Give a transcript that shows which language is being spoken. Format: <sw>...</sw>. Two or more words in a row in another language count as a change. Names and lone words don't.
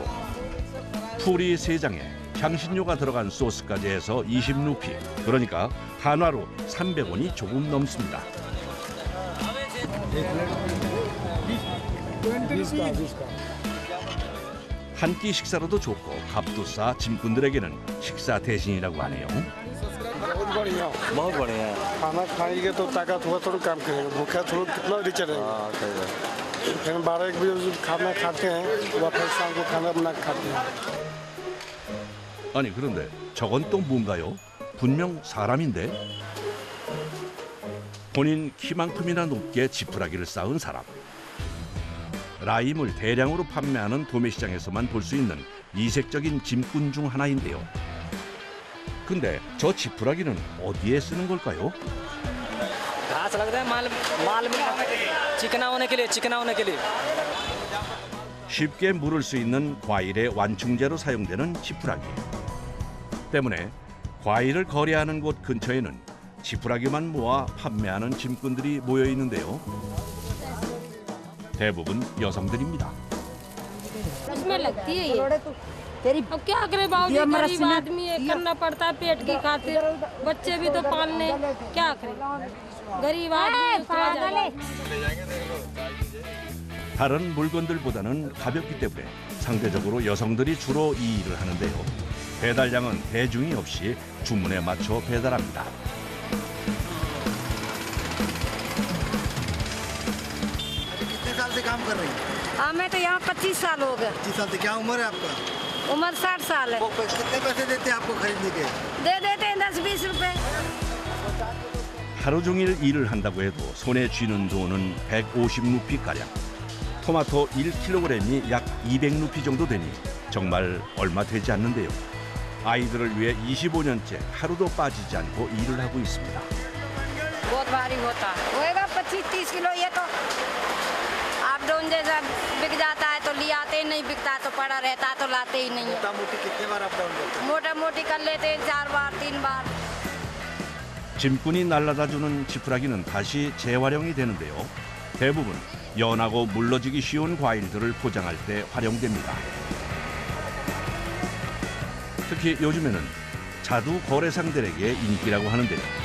<ko>풀이 3장에 향신료가 들어간 소스까지 해서 20루피, 그러니까 한화로 300원이 조금 넘습니다. 한 끼 식사로도 좋고 값도 싸 짐꾼들에게는 식사 대신이라고 하네요.</ko> <hi>बहुत बढ़िया। बहुत बढ़िया है। खाना खाएंगे तो ताकत हुआ थोड़ा काम करेगा, भूखा थोड़ा कितना रिच रहेगा। हाँ सही है। फिर 12-1 बजे खाना खाते हैं, वापस शाम को खाना बना के खाते हैं।</hi> <ko>아니 그런데 저건 또 뭔가요? 분명 사람인데? 본인 키만큼이나 높게 지푸라기를 쌓은 사람. 라임을 대량으로 판매하는 도매시장에서만 볼 수 있는 이색적인 짐꾼 중 하나인데요. 근데 저 지푸라기는 어디에 쓰는 걸까요?</ko> <hi>घास लगता है माल में चिकना होने के लिए</hi> <ko>쉽게 물을 수 있는 과일의 완충제로 사용되는 지푸라기. 때문에 과일을 거래하는 곳 근처에는 지푸라기만 모아 판매하는 짐꾼들이 모여 있는데요. 대부분 여성들입니다.</ko> <hi>उसमें लगती है ये। अब क्या करे बाबू जी, गरीब आदमी है, करना पड़ता है पेट की खातिर, बच्चे भी तो पालने, क्या करे गरीब आदमी।</hi> <ko>다른 물건들보다는 가볍기 때문에 상대적으로 여성들이 주로 이 일을 하는데요. 배달량은 대중이 없이 주문에 맞춰 배달합니다.</ko> <hi>कितने साल से काम कर रही हैं? हमें तो यहाँ 25 साल हो गए। 25 साल से। क्या उम्र है आपका? उम्र 60 साल है। कितने पैसे देते हैं आपको खरीदने के? दे देते हैं 10-20 रुपए।</hi> <ko>하루 종일 일을 한다고 해도 손에 쥐는 돈은 150루피가량. 토마토 1kg이 약 200루피 정도 되니 정말 얼마 되지 않는데요. 아이들을 위해 25년째 하루도 빠지지 않고 일을 하고 있습니다.</ko> <hi>बहुत भारी होता है, होएगा 25-30 किलो। ये तो आप डोन जैसा बिक जाता है तो ले आते ही नहीं, बिकता है तो पड़ा रहता है तो लाते ही नहीं है। मोटा मोटी कितने बार</hi> <en>up down</en> <hi>करते मोटा मोटी कर लेते हैं 4 बार 3 बार।</hi> <ko>짐꾼이 날라다주는 지푸라기는 다시 재활용이 되는데요. 대부분 연하고 물러지기 쉬운 과일들을 포장할 때 활용됩니다. 특히 요즘에는 자두 거래상들에게 인기라고 하는데요.</ko>